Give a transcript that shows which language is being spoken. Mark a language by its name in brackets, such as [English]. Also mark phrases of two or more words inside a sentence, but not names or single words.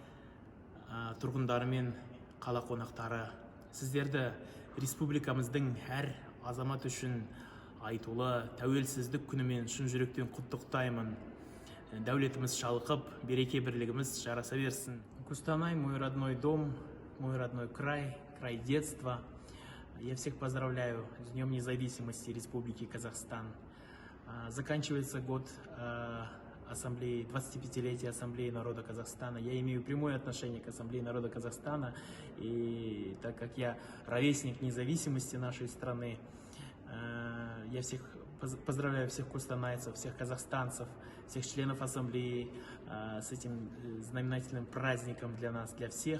[Kazakh] тұрғындары мен қала қонақтары, сіздерді республикамыздың әр азамат үшін айтулы тәуелсіздік күнімен шын жүректен құттықтаймын. Дәулетіміз шалқып, береке бірлігіміз жараса берсін. Қостанай, [Russian] мой родной дом, мой родной край, край детства. Я всех поздравляю с Днем независимости Республики Казахстан. Заканчивается год Ассамблеи, 25-летия Ассамблеи народа Казахстана. Я имею прямое отношение к Ассамблее народа Казахстана, и так как я ровесник независимости нашей страны, я всех поздравляю, всех кустанайцев, всех казахстанцев, всех членов Ассамблеи с этим знаменательным праздником для нас, для всех.